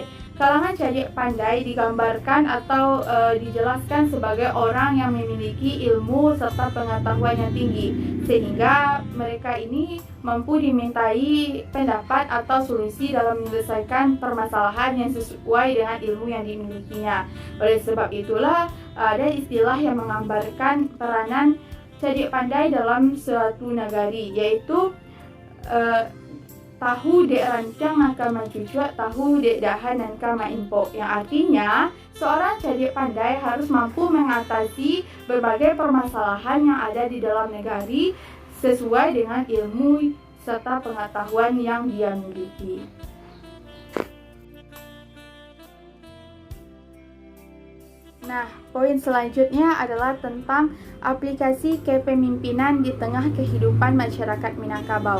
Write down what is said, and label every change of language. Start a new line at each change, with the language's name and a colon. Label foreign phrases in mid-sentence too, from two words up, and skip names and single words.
Indonesian: Kalangan cerdik pandai digambarkan atau dijelaskan sebagai orang yang memiliki ilmu serta pengetahuan yang tinggi, sehingga mereka ini mampu dimintai pendapat atau solusi dalam menyelesaikan permasalahan yang sesuai dengan ilmu yang dimilikinya. Oleh sebab itulah ada istilah yang menggambarkan peranan cerdik pandai dalam suatu negari, yaitu
Minangkabau: tahu dek rancang nangka mencucuk, tahu dek dahan nangka maimpok,
Indonesian: yang artinya seorang cerdik pandai harus mampu mengatasi berbagai permasalahan yang ada di dalam negari sesuai dengan ilmu serta pengetahuan yang dia miliki. Nah, poin selanjutnya adalah tentang aplikasi kepemimpinan di tengah kehidupan masyarakat Minangkabau.